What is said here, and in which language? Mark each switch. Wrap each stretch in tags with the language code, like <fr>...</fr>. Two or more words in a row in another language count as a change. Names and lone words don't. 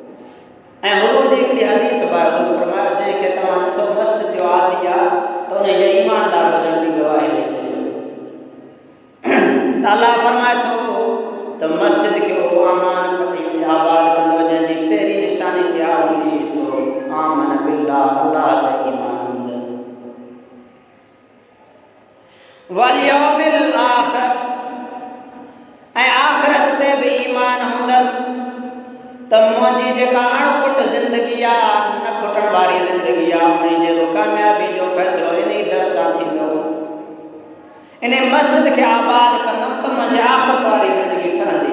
<sd>ऐं हुज़ूर जी हिकिड़ी हदीस बि आहे, हुज़ूर फरमायो जंहिंखे तव्हां ॾिसो मस्जिद जो आदी आहे त उन जे ईमानदार हुजण जी गवाही ॾेई छॾियो। अल्लाह फरमाए थो त मस्जिद खे उहो आबाद कंदो जंहिंजी पहिरीं निशानी तयारु हूंदी तो</sd> <ar>آمن بالله,</ar> <sd>अल्लाह ते ईमान हूंदसि,</sd> <ar>واليوم الآخر,</ar> <sd>ऐं आख़िरत ते बि ईमान हूंदसि त मुंहिंजी जेका अणखुट ज़िंदगी आहे, न खुटण वारी ज़िंदगी आहे, उन जे कामयाबी जो फ़ैसिलो इन ई दर तां थींदो। इन मस्जिद खे आबाद कंदुमि त मुंहिंजी आख़िरत वारी ज़िंदगी ठहंदी।</sd>